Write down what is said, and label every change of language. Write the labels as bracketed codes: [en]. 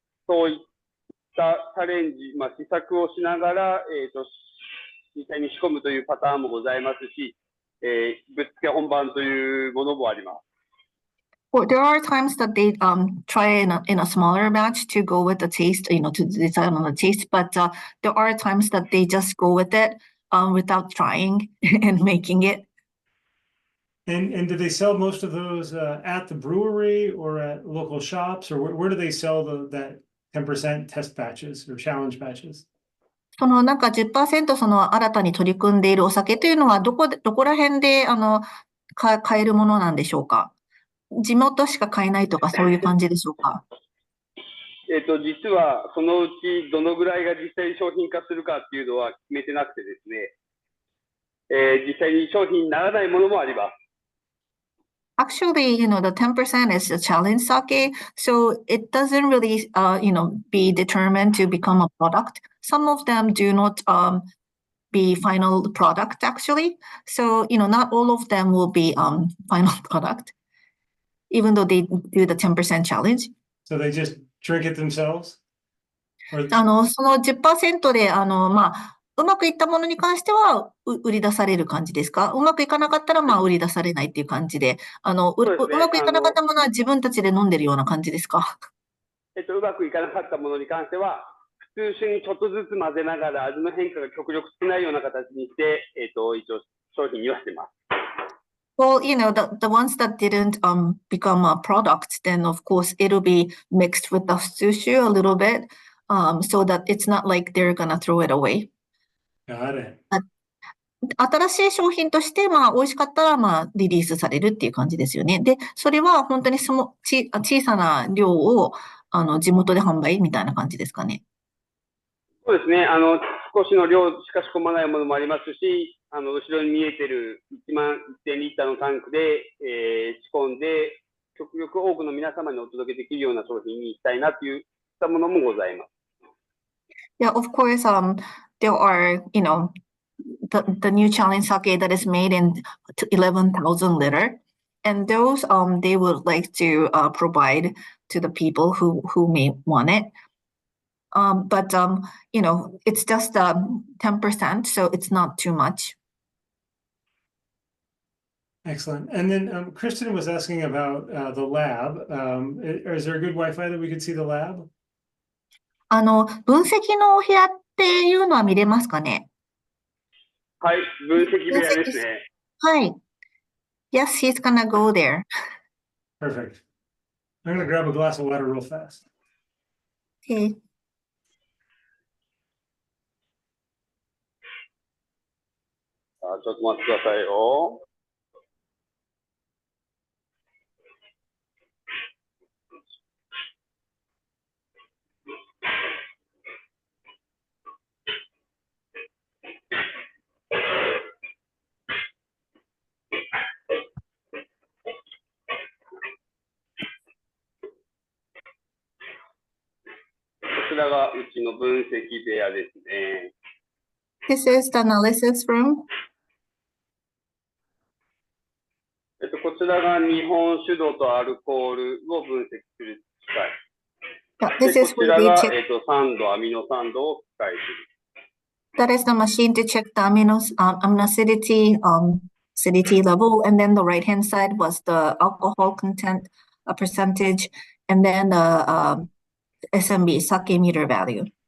[ja] そういったチャレンジ、試作をしながら、実際に仕込むというパターンもございますし、ぶっつけ本番というものもあります。 [en] Well, there are times that they try in a smaller batch to go with the taste, to decide on the taste, but there are times that they just go with it without trying and making it. And do they sell most of those at the brewery or at local shops, or where do they sell that 10% test batches or challenge batches? [ja] なんか 10% 新たに取り組んでいるお酒というのはどこら辺で買えるものなんでしょうか？地元しか買えないとかそういう感じでしょうか？実はそのうちどのぐらいが実際に商品化するかっていうのは決めてなくてですね、実際に商品にならないものもあります。 [en] Actually, the 10% is a challenge sake, so it doesn't really, be determined to become a product. Some of them do not be final product actually. So, not all of them will be final product, even though they do the 10% challenge. So they just drink it themselves? [ja] その 10% で、うまくいったものに関しては、売り出される感じですか？うまくいかなかったら、まあ、売り出されないっていう感じで、そうですね。うまくいかなかったものは自分たちで飲んでるような感じですか？うまくいかなかったものに関しては、普通酒にちょっとずつ混ぜながら、味の変化が極力少ないような形にして、一応商品にはしてます。 [en] Well, the ones that didn't become a product, then of course it'll be mixed with the sushi a little bit, so that it's not like they're gonna throw it away. Got it. [ja] 新しい商品として、まあ、美味しかったら、まあ、リリースされるっていう感じですよね。で、それは本当に小さな量を、地元で販売みたいな感じですかね。そうですね。少しの量しか仕込まないものもありますし、後ろに見えてる1万1000リッターのタンクで、仕込んで、極力多くの皆様にお届けできるような商品にしたいなといったものもございます。 [en] Yeah, of course, there are, the new challenge sake that is made in 11,000 liter. And those, they would like to provide to the people who may want it. But it's just 10%, so it's not too much. Excellent. And then Kristen was asking about the lab. Is there a good Wi-Fi that we could see the lab? [ja] 分析のお部屋っていうのは見れますかね？はい、分析部屋ですね。はい。 [en] Yes, he's gonna go there. Perfect. I'm gonna grab a glass of water real fast. Okay. [ja] ちょっと待ってくださいよ。こちらがうちの分析部屋ですね。 [en] This is the analysis room. [ja] こちらが日本酒度とアルコールを分析する機械。 [en] Yeah, [ja] で、 [en] this [ja] こ [en] is where [ja] ら [en] they [ja] が、 [en] check. [ja] 酸度、アミノ酸度を機械する。 [en] That is the machine to check the amino acidity, acidity level, and then the right-hand side was the alcohol content percentage, and then the SMB, sake meter value.